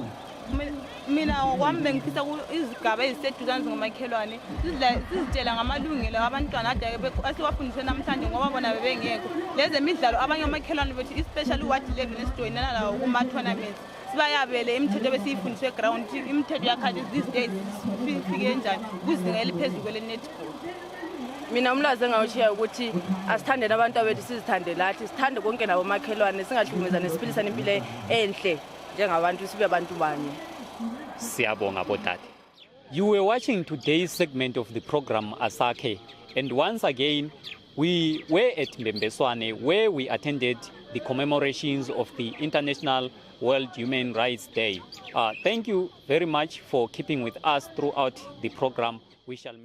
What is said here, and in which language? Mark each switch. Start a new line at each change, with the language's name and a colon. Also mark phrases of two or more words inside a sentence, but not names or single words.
North Ndebele: Mina ngokwami bengifisa izigaba eziseduzane ngomakhelwane sizitshela ngamalungelo abantwana asiwafundiswe namhlanje ngoba bona bebengekho. Lezemidlalo abanye amakhelwane bethu
English: especially what level
North Ndebele: esijoyinana lawo kuma-tournaments sibayabele imithetho besiyifundiswe ground, imithetho yakhathi
English: these days
North Ndebele: ifike njani kuzinga eliphezulu kwele-netball. Mina umlazi engawushiya ukuthi asithandeni abantu bethu, sizithande lathi, sithande konke nabo makhelwane, singahlukumezane, siphilisane impilo enhle njengabantu, sibe abantu banye. Siyabonga bodade.
English: You were watching today's segment of the program Asakhe, and once again we were at Mbembeswane where we attended the commemorations of the International World Human Rights Day. Thank you very much for keeping with us throughout the program.